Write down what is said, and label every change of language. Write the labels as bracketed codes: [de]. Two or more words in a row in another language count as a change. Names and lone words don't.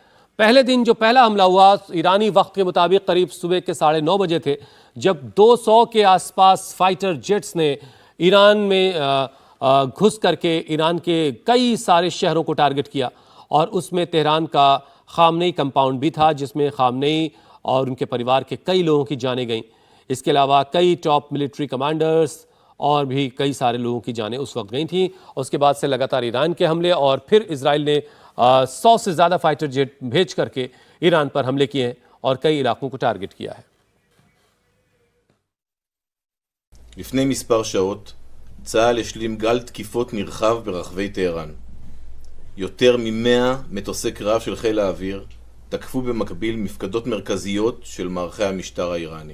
[hi] पहले दिन जो पहला हमला हुआ ईरानी वक्त के मुताबिक करीब सुबह के 9:30 बजे थे, जब 200 के आसपास [en] fighter jets [hi] ने ईरान में घुस करके ईरान के कई सारे शहरों को टारगेट किया और उसमें तेहरान का खामनेई कंपाउंड भी था, जिसमें खामनेई और उनके परिवार के कई लोगों की जानें गईं। इसके अलावा कई [en] top military commanders [hi] और भी कई सारे लोगों की जानें उस वक्त गई थी। उसके बाद से लगातार ईरान के हमले और फिर इजराइल ने 100 से ज़्यादा [en] fighter jet [hi] भेज करके ईरान पर हमले किए हैं और कई इलाकों को टारगेट किया है। [he] לפני מספר שעות, צה"ל השלים גל תקיפות נרחב ברחבי טהרן. יותר מ-100 מטוסי קרב של חיל האוויר תקפו במקביל מפקדות מרכזיות של מערכי המשטר האיראני.